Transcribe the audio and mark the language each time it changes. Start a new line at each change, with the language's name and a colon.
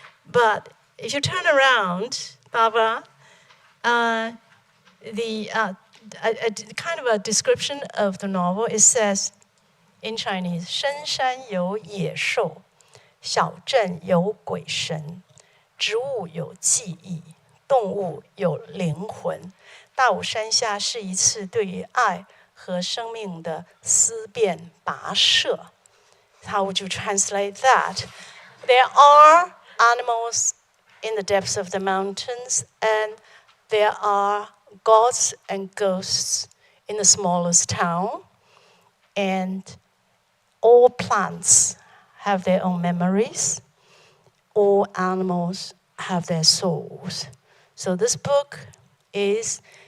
English: But if you turn around, Barbara, the kind of a description of the novel, it says in Chinese,
Chinese: 深山有野兽，小镇有鬼神，植物有记忆，动物有灵魂。大武山下是一次对于爱和生命的思辨跋涉。
English: How would you translate that? There are animals in the depths of the mountains, and there are gods and ghosts in the smallest town, and all plants have their own memories, all animals have their souls. So this book is